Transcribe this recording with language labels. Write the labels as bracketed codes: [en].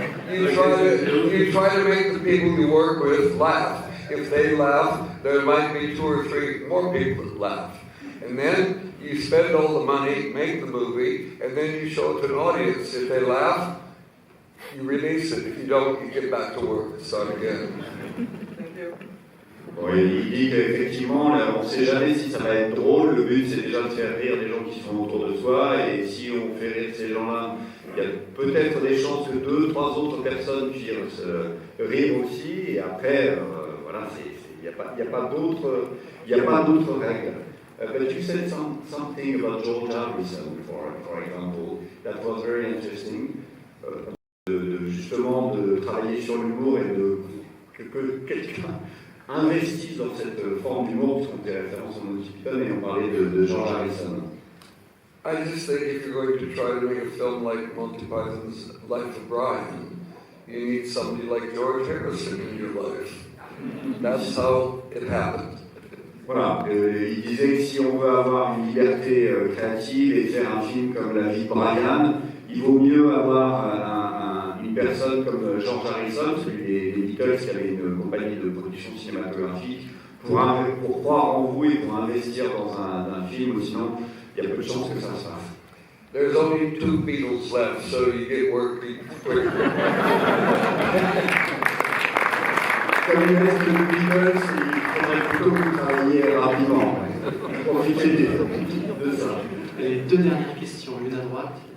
[en] You try to make the people you work with laugh. If they laugh, there might be 2 or 3 more people that laugh. And then you spend all the money, make the movie, and then you show it to an audience. If they laugh, you release it. If you don't, you get back to work and start again. [fr] Bon, il dit qu'effectivement, on ne sait jamais si ça va être drôle. Le but, c'est déjà de faire rire les gens qui sont autour de soi. Et si on fait rire ces gens-là, il y a peut-être des chances que 2, 3 autres personnes puissent rire aussi. Et après, voilà, il n'y a pas d'autres règles. [en] But you said something about George Harrison, for example, that was very interesting. [fr] Justement, de travailler sur l'humour et que quelqu'un investisse dans cette forme d'humour, puisqu'on fait référence au Monty Python et on parlait de George Harrison. [en] I just think if you're going to try to make a film like Monty Python's Life of Brian, you need somebody like George Harrison in your life. That's how it happened. [fr] Voilà, il disait que si on veut avoir une liberté créative et faire un film comme La vie de Brian, il vaut mieux avoir une personne comme George Harrison, celui des Beatles qui avait une compagnie de production cinématographique, pour croire en vous et pour investir dans un film, ou sinon il y a peu de chances que ça se fasse. [en] There's only 2 Beatles left, so you get work quicker. [fr] Comme il reste de Beatles, il faudrait plutôt que vous travailliez rapidement. Profitez de ça. Les 2 dernières questions, l'une à droite.